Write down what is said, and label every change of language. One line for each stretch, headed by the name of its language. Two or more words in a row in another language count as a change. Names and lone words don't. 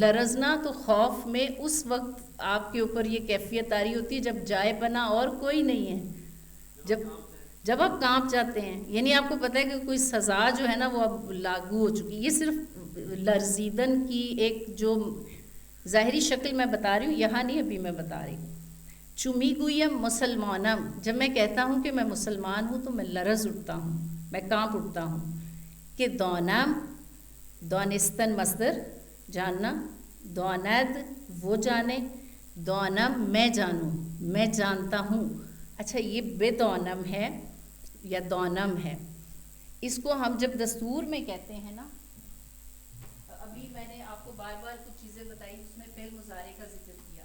Urdu: لرزنا تو خوف میں اس وقت آپ کے اوپر یہ کیفیت آ رہی ہوتی ہے جب جائے بنا اور کوئی نہیں ہے، جب آپ کانپ جاتے ہیں، یعنی آپ کو پتہ ہے کہ کوئی سزا جو ہے نا وہ اب لاگو ہو چکی. یہ صرف لرزیدن کی ایک جو ظاہری شکل میں بتا رہی ہوں، یہاں نہیں ابھی میں بتا رہی ہوں.
Persian: چمی گویم مسلمانم،
Urdu: جب میں کہتا ہوں کہ میں مسلمان ہوں تو میں لرز اٹھتا ہوں، میں کانپ اٹھتا ہوں. کہ دونم، دونستن مصدر جاننا، دوند وہ جانے، دونم میں جانوں، میں جانتا ہوں. اچھا یہ بے دونم ہے یا دونم ہے، اس کو ہم جب دستور میں کہتے ہیں نا، ابھی میں نے آپ کو بار بار کچھ چیزیں بتائی اس میں فعل مضارع کا ذکر کیا.